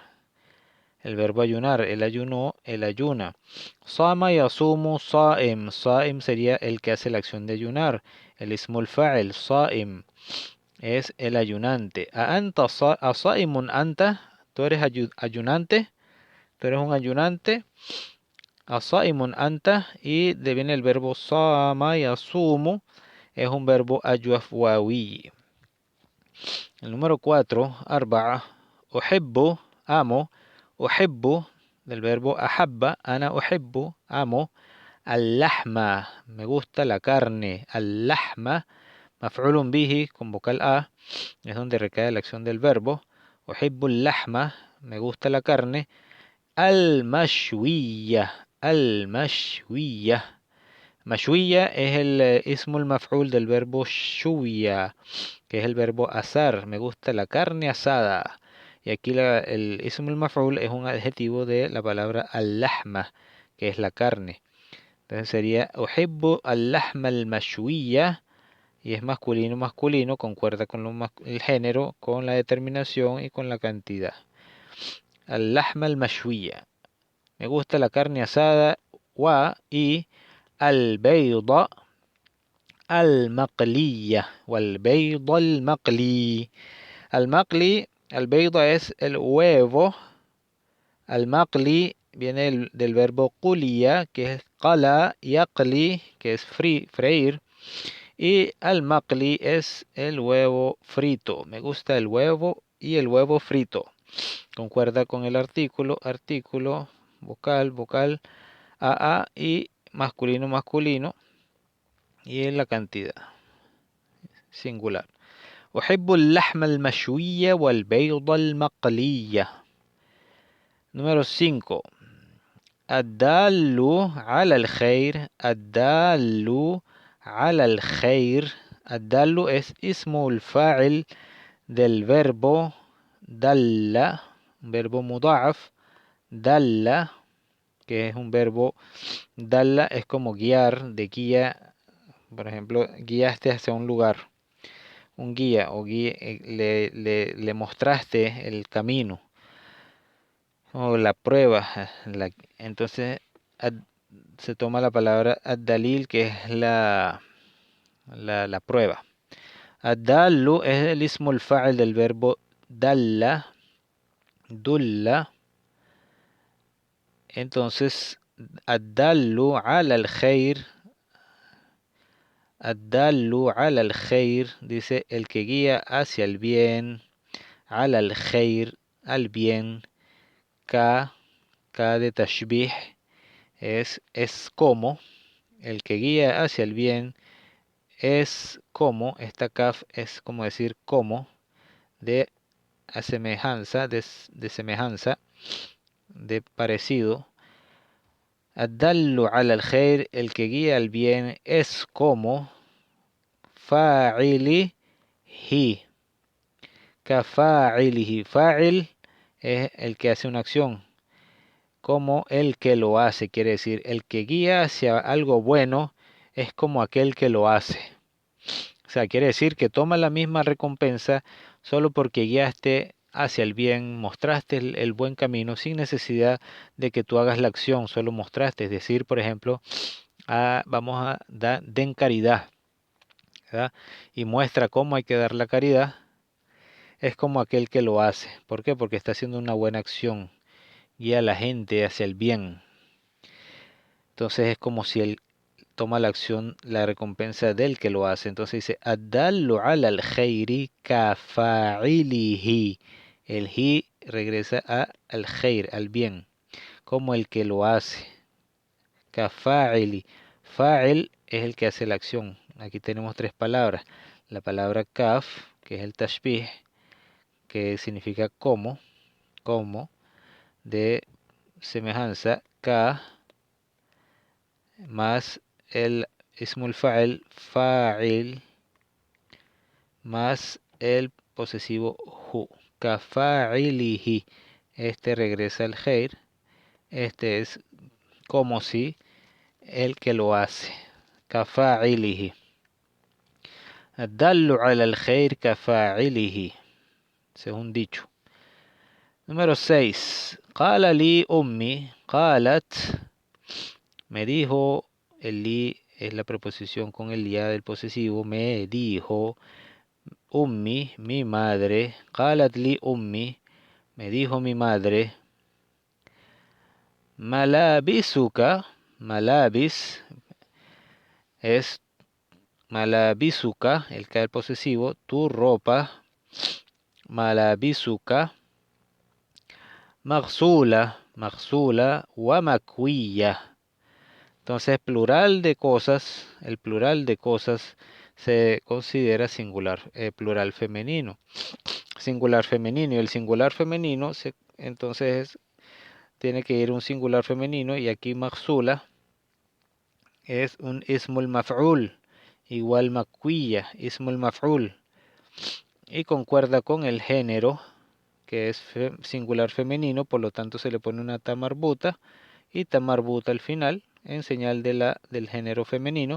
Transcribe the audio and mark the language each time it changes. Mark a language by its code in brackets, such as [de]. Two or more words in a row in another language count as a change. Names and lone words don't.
[es] El verbo ayunar, el ayunó, el ayuna. [ar] صام يصوم صائم. [es] Saim sería el que hace la acción de ayunar. [ar] El اسم الفاعل، صائم, [es] es el ayunante. [ar] أصائم أنت, [es] tú eres ayunante, tú eres un ayunante. [ar] أصائم أنت, [es] y viene el verbo [ar] صام يصوم, [es] es un verbo ayuafwawi. El número 4, [ar] أربعة، أحب, amo, uhibbu, [es] del verbo [ar] أحب، أنا أحب, amo, al-lahma, [es] me gusta la carne, [ar] اللحم، مفعول به, [es] con vocal a, es donde recae la acción del verbo, [ar] أحب اللحم, [es] me gusta la carne, al-mashwiya, mashwiya es el [ar] اسم المفعول [es] del verbo shuwiya, que es el verbo asar, me gusta la carne asada. Y aquí el [ar] اسم المفعول [es] es un adjetivo de la palabra al-lahma, que es la carne. Entonces sería [ar] أحب اللحم المشوية, [es] y es masculino, masculino, concuerda con el género, con la determinación y con la cantidad. [ar] اللحم المشوية, [es] me gusta la carne asada, y [ar] البيضة المقلية، والبيضة المقلي. المقلي، البيضة [es] es el huevo. Al-maqli viene del verbo quliya, que es [ar] قلى، يقلي, [es] que es freír. Y al-maqli es el huevo frito. Me gusta el huevo y el huevo frito. Concuerda con el artículo, vocal, a, y masculino, masculino. Y en la cantidad, singular. [ar] أحب اللحم المشوية والبيض المقلية. Número 5. الدال على الخير. الدال على الخير. [es] الدال es [ar] اسم الفاعل [es] del verbo dalla, un verbo muda'af. Dalla, que es un verbo, dalla es como guiar, de guía. Por ejemplo, guiaste hacia un lugar, un guía, o le mostraste el camino o la prueba. Entonces se toma la palabra ad-dalil, que es la prueba. Ad-dallu es el [ar] اسم الفاعل [es] del verbo dalla, dulla. Entonces, [ar] الدال على الخير. الدال على الخير [es] dice el que guía hacia el bien, [ar] على الخير, [es] al bien, ka, K de tashbih es como, el que guía hacia el bien es como, esta kaf es como decir como, de semejanza, de semejanza, de parecido. [ar] الدال على الخير, [es] el que guía al bien es como [ar] فاعله، كفاعله. [es] Fa'il es el que hace una acción, como el que lo hace, quiere decir, el que guía hacia algo bueno es como aquel que lo hace. O sea, quiere decir que toma la misma recompensa solo porque guiaste hacia el bien, mostraste el buen camino sin necesidad de que tú hagas la acción, solo mostraste. Es decir, por ejemplo, vamos a dar, den caridad, ¿verdad? Y muestra cómo hay que dar la caridad. Es como aquel que lo hace. ¿Por qué? Porque está haciendo una buena acción, guía a la gente hacia el bien. Entonces es como si él toma la acción, la recompensa del que lo hace. Entonces dice, [ar] الدال على الخير كفاعله. [es] El hi regresa al khair, al bien, como el que lo hace. Kafa'ili. Fa'il es el que hace la acción. Aquí tenemos tres palabras. La palabra kaf, que es el tashbih, que significa como, de semejanza, ka, más el [ar] اسم الفاعل، فاعل, [es] más el posesivo hu. Kafa'ilihi. Este regresa al khair. Este es como si el que lo hace. [ar] كفاعله. دال على الخير كفاعله. [es] Ese es un dicho. Número 6. [ar] قال لي أمي. قالت. [es] Me dijo. El li es la preposición con el ya del posesivo. Me dijo. Ummi, mi madre. [ar] قالت لي أمي. [es] Me dijo mi madre. Malabisuka. Malabis es malabisuka, el que es posesivo. Tu ropa. Malabisuka. [ar] مغسولة. مغسولة. ومكوية. [es] Entonces, plural de cosas, el plural de cosas se considera singular, plural femenino. Singular femenino y el singular femenino, entonces tiene que ir un singular femenino y aquí maghsula es un [ar] اسم المفعول, [es] igual makwiya, [ar] اسم المفعول, [es] y concuerda con el género que es singular femenino, por lo tanto se le pone una [ar] تاء مربوطة [es] y [ar] تاء مربوطة [es] al final en señal del género femenino.